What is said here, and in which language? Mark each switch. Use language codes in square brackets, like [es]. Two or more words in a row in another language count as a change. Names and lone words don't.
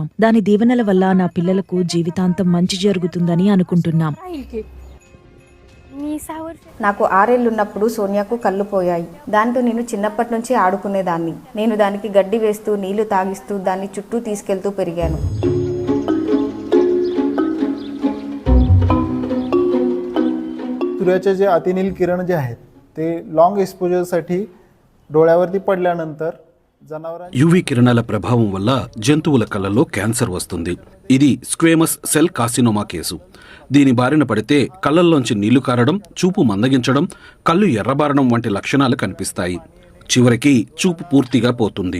[te] దాని దీవెనల వల్ల నా పిల్లలకు జీవితాంతం మంచి జరుగుతుందని అనుకుంటున్నాం. నాకు 6 ఏళ్లున్నప్పుడు సోనియాకు కళ్ళు పోయాయి. దాంతో నేను చిన్నప్పటి నుంచి ఆడుకునేదాన్ని. నేను దానికి గడ్డి వేస్తూ, నీళ్లు తాగిస్తూ, దాన్ని చుట్టూ తీసుకెళ్తూ పెరిగాను. [mr] सूर्याचे जे अतिनील किरण जे आहेत ते [en] long exposureसाठी [mr] डोळ्यावरती पडल्यानंतर [te] యువి కిరణాల ప్రభావం వల్ల జంతువుల కళ్ళలో క్యాన్సర్ వస్తుంది. ఇది [en] squamous cell carcinoma case. [te] దీని బారిన పడితే కళ్ళల్లోంచి నీళ్లు కారడం, చూపు మందగించడం, కళ్ళు ఎర్రబారడం వంటి లక్షణాలు కనిపిస్తాయి. చివరికి చూపు పూర్తిగా పోతుంది.